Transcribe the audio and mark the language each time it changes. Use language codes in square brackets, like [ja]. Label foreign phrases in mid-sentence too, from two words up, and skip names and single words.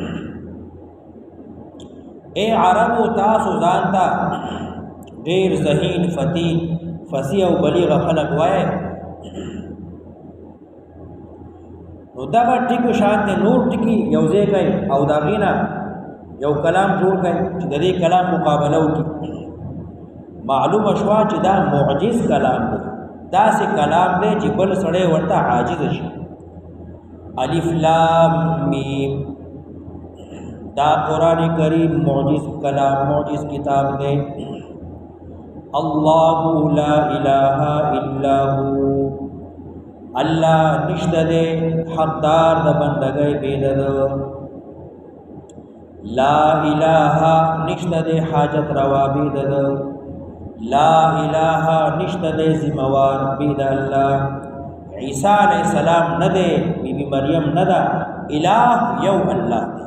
[ps] اے عربو تاسو ځان ته ډېر ذهین فتین فصیح او بلیغ خلق وایي، نو دغه ټکو شان دی نور ټکي یو ځای کوي او د هغې نه یو کلام جوړ کوي چې د دې کلام مقابله وکړي. معلومه شوه چې دا معجز کلام دی، داسې کلام دی چې بل سړی ورته عاجز شي. [ar] الف لام میم [ps] دا قرآن کریم معجز کلام معجز کتاب دی. [ar] اللہ لا الہ الا هو، [ps] اللہ نشته دی حقدار د بندګۍ بید ده. [ar] لا الہ [ps] نشته دی حاجت روا بید ده. [ar] لا الہ [ps] نشته دی ذموار بید الله. عیسی [ar] علیہ السلام [ps] نه دی، بی بی مریم نه ده، الہ یو الله دی.